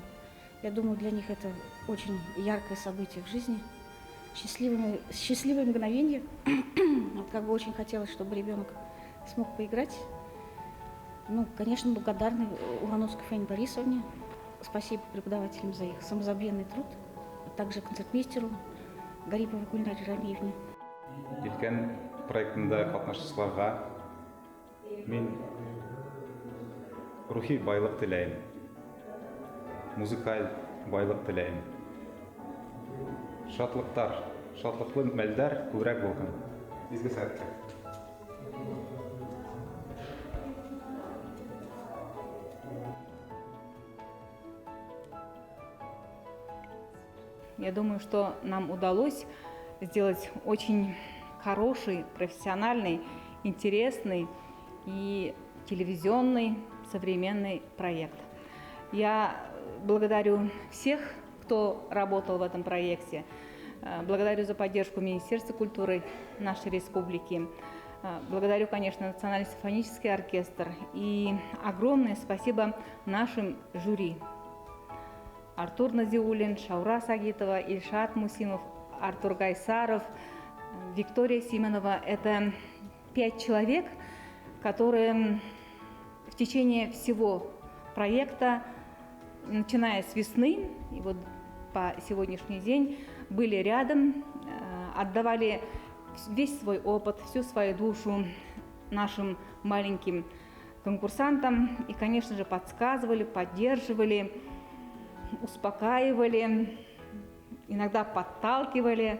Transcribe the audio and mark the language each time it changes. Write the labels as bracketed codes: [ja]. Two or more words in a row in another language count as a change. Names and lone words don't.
[ru] Я думаю, для них это очень яркое событие в жизни, счастливое мгновение. Вот как бы очень хотелось, чтобы ребенок смог поиграть. Ну, конечно, благодарны Улановской Фаине Борисовне. Спасибо преподавателям за их самозабвенный труд, а также концертмейстеру Гариповой Гульнаре Рамиевне. [tt] Елкен проектында катнашучыларга мен рухи байлык теләйм, музыкаль байлык теләйм. Шатлыклы мәлдәр күбрәк булган. Изге сәгатькә. [ru] Я думаю, что нам удалось сделать очень хороший, профессиональный, интересный и телевизионный современный проект. Я благодарю всех, кто работал в этом проекте. Благодарю за поддержку Министерства культуры нашей республики. Благодарю, конечно, Национальный симфонический оркестр. И огромное спасибо нашим жюри. Артур Назиуллин, Шаура Сагитова, Ильшат Мусимов, Артур Гайсаров, Виктория Сименова. Это 5 человек, которые в течение всего проекта, начиная с весны и вот по сегодняшний день, были рядом, отдавали весь свой опыт, всю свою душу нашим маленьким конкурсантам и, конечно же, подсказывали, поддерживали, успокаивали, иногда подталкивали.